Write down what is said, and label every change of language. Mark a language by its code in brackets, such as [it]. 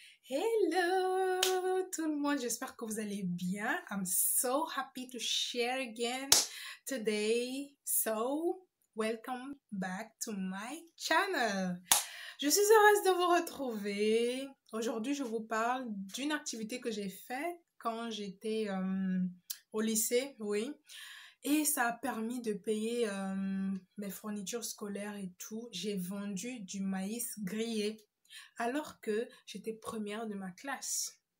[fr] Hello tout le monde, j'espère que vous allez bien. [en] I'm so happy to share again today. So, welcome back to my channel. [fr] Je suis heureuse de vous retrouver. Aujourd'hui, je vous parle d'une activité que j'ai faite quand j'étais au lycée, oui. Et ça a permis de payer mes fournitures scolaires et tout. J'ai vendu du maïs grillé alors que j'étais première de ma classe.